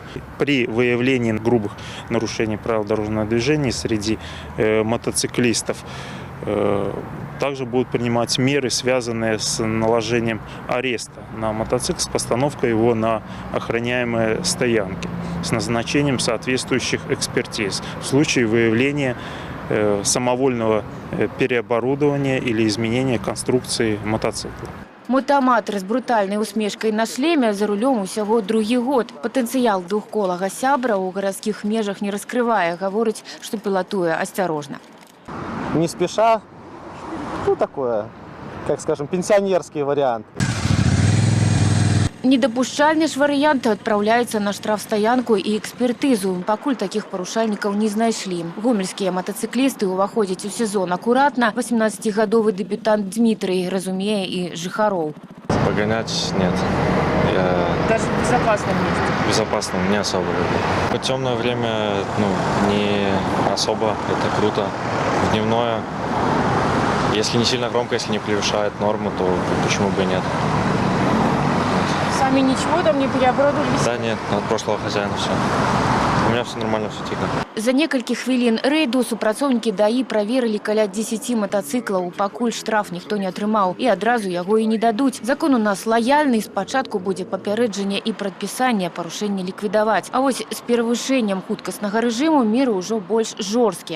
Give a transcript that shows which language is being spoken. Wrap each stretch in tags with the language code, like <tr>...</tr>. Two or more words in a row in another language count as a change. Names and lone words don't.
<ru>При выявлении грубых нарушений правил дорожного движения среди мотоциклистов также будут принимать меры, связанные с наложением ареста на мотоцикл, с постановкой его на охраняемые стоянки, с назначением соответствующих экспертиз в случае выявления самовольного переоборудования или изменения конструкции мотоцикла.</ru> <be>Мотааматар з брутальнай усмешкай на шлеме за рулём усяго другі год. Патэнцыял двухколага сябра ў гарадскіх межах не раскрывае, гаворыць, што пілатуе асцярожна.</be> <ru>Не спеша, такое, как скажем, пенсионерский вариант.</ru> <be>Недапушчальны ж варыянт адпраўляецца на штрафстаянку і экспертызу. Пакуль такіх парушальнікаў не знайшлі. Гомельскія мотоциклісты ўваходзяць у сезон акуратна. 18-гадовы дэбютант Дмітрый разумее і жыхароў.</be> <ru>Погонять нет. Даже в безопасном месте? В безопасном не особо люблю. В темное время не особо, это круто. В дневное, если не сильно громко, если не превышает норму, то почему бы и нет. Сами ничего там не переоборудовались? Да нет, от прошлого хозяина все. У меня все нормально, все тихо.</ru> <be>За некалькі хвілін рэйду супрацоўнікі ДАІ праверылі каля 10 мотоциклаў. Пакуль штраф ніхто не атрымаў і адразу яго і не дадуць. Закон у нас лаяльны, спачатку будзе папярэджанне і прадпісанне, парушэнне ліквідаваць. А вось з перавышэннем хуткаснага рэжыму меры ўжо больш жорсткія.</be>